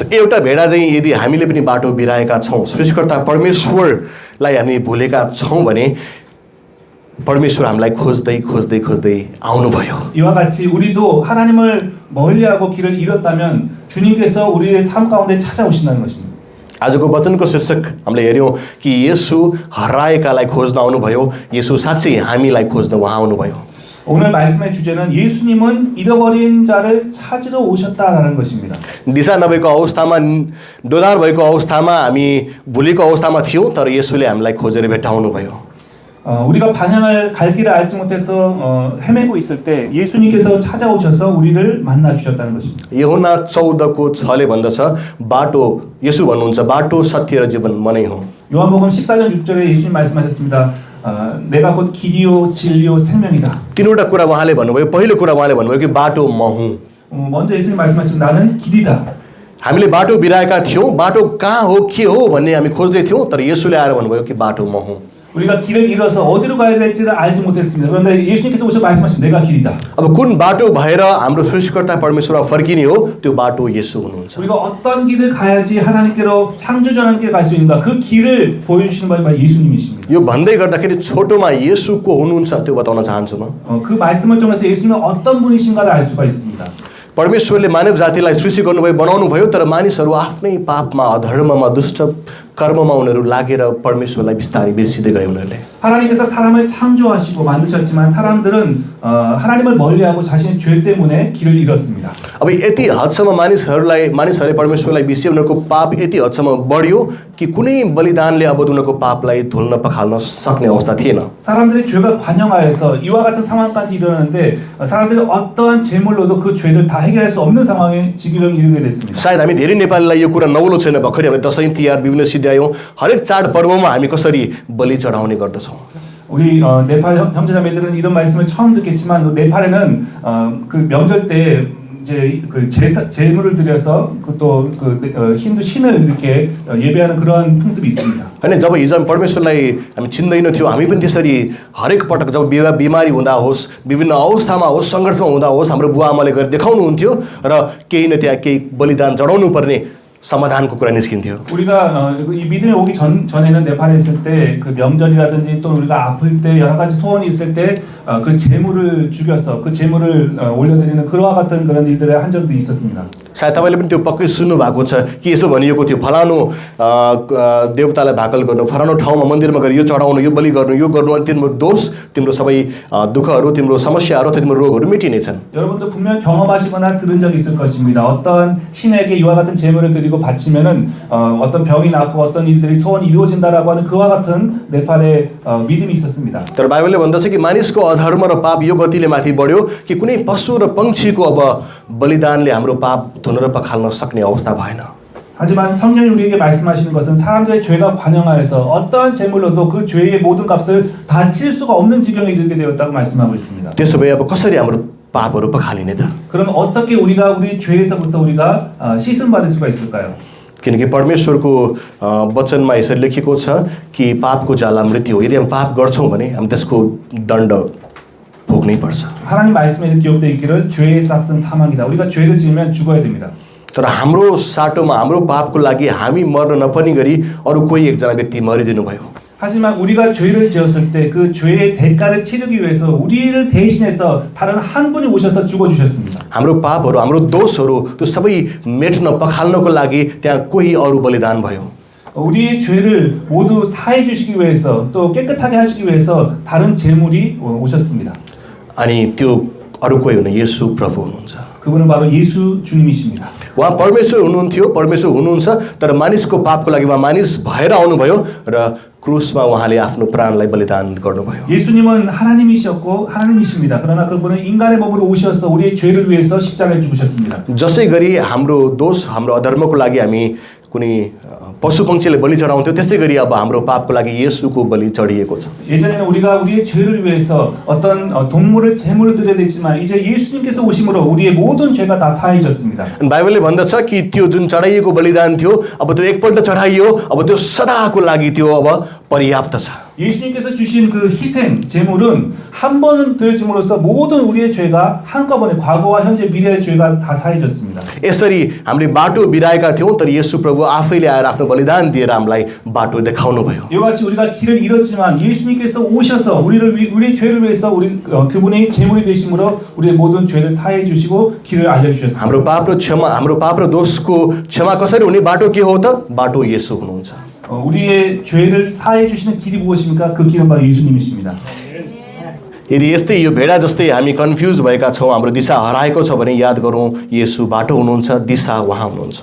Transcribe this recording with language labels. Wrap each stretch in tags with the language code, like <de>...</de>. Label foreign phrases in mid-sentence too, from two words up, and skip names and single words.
<ne>एउटा भेडा चाहिँ यदि हामीले पनि बाटो बिराएका छौँ सृष्टिकर्ता परमेश्वरलाई हामी भुलेका छौँ भने परमेश्वर हामीलाई खोज्दै खोज्दै खोज्दै आउनुभयो</ne> <ko>이와 같이 우리도 하나님을 멀리하고 길을 잃었다면 주님께서 우리의 삶 가운데 찾아오신다는 것입니다.</ko> <ne>आजको वचनको शीर्षक हामीले हेऱ्यौँ कि येशू हराएकालाई खोज्न आउनुभयो येशू साँच्चै हामीलाई खोज्न उहाँ आउनुभयो</ne> <ko>오늘 말씀의 주제는 예수님은 잃어버린 자를 찾으러 오셨다라는 것입니다.</ko> <ne>दिशा नभएको अवस्थामा दोधार भएको अवस्थामा हामी भुलेको अवस्थामा थियौँ तर येशूले हामीलाई खोजेर भेट्टाउनु भयो</ne> <ko>우리가 방향을 갈 길을 알지 못해서 헤매고 있을 때 예수님께서 찾아오셔서 우리를 만나 주셨다는 것입니다.</ko> <ne>यूहन्ना 14को 6ले भन्दछ बाटो येशू भन्नुहुन्छ बाटो सत्य र जीवन म नै हुँ</ne> <ko>요한복음 14장 6절에 예수님 말씀하셨습니다. 내가 곧 길이요 진리요 생명이다.</ko> <ne>तीनवटा कुरा उहाँले भन्नुभयो पहिलो कुरा उहाँले भन्नुभयो कि बाटो म हुँ</ne> <ko>먼저 예수님 말씀하신 나는 길이다.</ko> <ne>हामीले बाटो बिराएका थियौँ बाटो कहाँ हो के हो भन्ने हामी खोज्दै थियौँ तर येशूले आएर भन्नुभयो कि बाटो म हुँ</ne> <ko>우리가 길을 잃어서 어디로 가야 될지를 알지 못했습니다. 그런데 예수님께서 오셔서 말씀하신 내가 길이다.</ko> <ne>अब कुन बाटो भएर हाम्रो सृष्टिकर्ता परमेश्वरमा फर्किने हो त्यो बाटो येशू हुनुहुन्छ</ne> <ko>우리가 어떤 길을 가야지 하나님께로 창조주 하나님께 갈 수 있는가 그 길을 보여주시는 분이 바로 예수님이십니다.</ko> <ne>यो भन्दै गर्दाखेरि छोटोमा येशू को हुनुहुन्छ त्यो बताउन चाहन्छु म</ne> <ko>그 말씀을 통해서 예수님은 어떤 분이신가를 알 수가 있습니다.</ko> <ne>परमेश्वरले मानव जातिलाई सृष्टि गर्नुभयो बनाउनु भयो तर मानिसहरू आफ्नै पापमा अधर्ममा दुष्ट कर्ममा उनीहरू लागेर परमेश्वरलाई बिस्तारै बिर्सिँदै गए उनीहरूले</ne> <ko>하나님께서 사람을 창조하시고 만드셨지만 사람들은 하나님을 멀리하고 자신의 죄 때문에 길을 잃었습니다.</ko> <ne>अब यति हदसम्म मानिसहरूले परमेश्वरलाई बिर्सिए उनीहरूको पाप यति हदसम्म बढ्यो कि कुनै बलिदानले अब उनीहरूको पापलाई धुल्न पखाल्न सक्ने अवस्था थिएन</ne> <ko>사람들의 죄가 관영하여서 이와 같은 상황까지 이르렀는데 사람들이 어떠한 제물로도 그 죄를 다 해결할 수 없는 상황에 지기를 이르게 됐습니다.</ko> <ne>सायद हामी धेरै नेपालीलाई यो कुरा नौलो छैन भर्खरै हामी दशैँ तिहार विभिन्न सिद्ध्यायौँ हरेक चाडपर्वमा हामी कसरी बलि चढाउने गर्दछौँ</ne> <ko>우리 네팔 형제자매들은 이런 말씀을 처음 듣겠지만 네팔에는 그 명절 때 이제 그 제물을 드려서 또 그 힌두 신을 이렇게 예배하는 그런 풍습이 있습니다.</ko> <ne>होइन जब हिजो हामी परमेश्वरलाई हामी चिन्दैन थियो हामी पनि त्यसरी हरेक पटक जब बिमारी हुँदा होस् विभिन्न अवस्थामा होस् सङ्घर्षमा हुँदा होस् हाम्रो बुवा आमाले गरेर देखाउनुहुन्थ्यो र केही न त्यहाँ केही बलिदान चढाउनु पर्ने समाधानको कुरा निस्किन्थ्यो</ne> <ko>우리가 이 믿음에 오기 전에는 네팔에 있을 때 그 명절이라든지 또 우리가 아플 때 여러 가지 소원이 있을 때 그 제물을 죽여서 그 제물을 올려드리는 그와 같은 그런 일들을 한 적도 있었습니다.</ko> <ne>सायद तपाईँले पनि त्यो पक्कै सुन्नुभएको छ कि यसो भनिएको थियो फलानु देवतालाई भाकल गर्नु फलानु ठाउँमा मन्दिरमा गएर यो चढाउनु यो बलि गर्नु यो गर्नु अनि तिम्रो दोष तिम्रो सबै दुःखहरू तिम्रो समस्याहरू तिम्रो रोगहरू मेटिनेछन्</ne> <ko>여러분도 분명 경험하시거나 들은 적이 있을 것입니다. 어떤 신에게 이와 같은 제물을 드리고 바치면은 어떤 병이 낫고 어떤 일들이 소원이 이루어진다라고 하는 그와 같은 네팔의 믿음이 있었습니다.</ko> <ne>तर बाइबलले भन्दछ कि मानिसको अधर्म र पाप यो गतिले माथि बढ्यो कि कुनै पशु र पंक्षीको अब बलिदानले हाम्रो पाप धुन र पखाल्न सक्ने अवस्था भएन</ne> <ko>하지만 성령이 우리에게 말씀하시는 것은 사람들의 죄가 관영하여서 어떠한 제물로도 그 죄의 모든 값을 다 칠 수가 없는 지경에 이르게 되었다고 말씀하고 있습니다.</ko> <ne>त्यसो भए अब कसरी हाम्रो पापहरू पखालिने त</ne> <ko>그럼 어떻게 우리가 우리 죄에서부터 우리가 씻음 받을 수가 있을까요?</ko> <ne>किनकि परमेश्वरको वचनमा यसरी लेखेको छ कि पापको जाला मृत्यु हो यदि हामी पाप गर्छौँ भने हामी त्यसको दण्ड भोग्नै पर्छ</ne> <ko>하나님 말씀에 기록되어 있기를 죄의 삭은 사망이다. 우리가 죄를 지으면 죽어야 됩니다.</ko> <ne>तर हाम्रो साटोमा हाम्रो पापको लागि हामी मर्न नपर्ने गरी अरू कोही एकजना व्यक्ति मरिदिनु भयो</ne> <ko>하지만 우리가 죄를 지었을 때 그 죄의 대가를 치르기 위해서 우리를 대신해서 다른 한 분이 오셔서 죽어주셨습니다.</ko> <ne>हाम्रो पापहरू हाम्रो दोषहरू त्यो सबै मेट्न पखाल्नको लागि त्यहाँ कोही अरू बलिदान भयो.</ne> <ko>우리의 죄를 모두 사해 주시기 위해서 또 깨끗하게 하시기 위해서 다른 제물이 오셨습니다.</ko> <ne>अनि त्यो अरू कोही हुनु येशू प्रभु हुनुहुन्छ.</ne> <ko>그분은 바로 예수 주님이십니다.</ko> <ne>उहाँ परमेश्वर हुनुहुन्थ्यो, परमेश्वर हुनुहुन्छ, तर मानिसको पापको लागि उहाँ मानिस भएर आउनुभयो र क्रुसमा उहाँले आफ्नो प्राणलाई बलिदान गर्नुभयो.</ne> <ko>예수님은 하나님이셨고 하나님이십니다. 그러나 그분은 인간의 몸으로 오셔서 우리의 죄를 위해서 십자가에 죽으셨습니다.</ko> <ne>जसै गरी हाम्रो दोष हाम्रो अधर्मको लागि हामी कुनै पशुपक्षीले बलि चढाउँथ्यो, त्यस्तै गरी अब हाम्रो पापको लागि येशूको बलि चढिएको छ.</ne> <ko>예전에는 우리가 우리의 죄를 위해서 어떤 동물을 제물을 드려야 됐지만 이제 예수님께서 오심으로 우리의 모든 죄가 다 사해졌습니다.</ko> <ne>बाइबलले भन्दछ कि त्यो जुन चढाइएको बलिदान थियो, अब त्यो एकपल्ट चढाइयो, अब त्यो सदाको लागि त्यो अब पर्याप्त छ.</ne> <ko>예수님께서 주신 그 희생 제물은 한 번은 드려짐으로써 모든 우리의 죄가 한꺼번에 과거와 현재 미래의 죄가 다 사해졌습니다.</ko> <ne>यसरी हामीले बाटो बिराएका थियौँ, तर येशू प्रभु आफैले आएर आफ्नो बलिदान दिएर हामीलाई बाटो देखाउनु भयो.</ne> <ko>이같이 우리가 길을 잃었지만 예수님께서 오셔서 우리의 죄를 위해서 그분의 제물이 되심으로 우리의 모든 죄를 사해 주시고 길을 알려 주셨습니다.</ko> <ne>हाम्रो पाप र दोषको क्षमा कसरी हुने बाटो के हो त? बाटो येशू हुनुहुन्छ.</ne> <ko>우리의 죄를 사해 주시는 길이 무엇입니까? 그 길은 바로 예수님이십니다.</ko> <ne>यदि यस्तै यो भेडा जस्तै हामी कन्फ्युज भएका छौँ, हाम्रो दिशा हराएको छ भने याद गरौँ, येशू बाटो हुनुहुन्छ, दिशा उहाँ हुनुहुन्छ.</ne>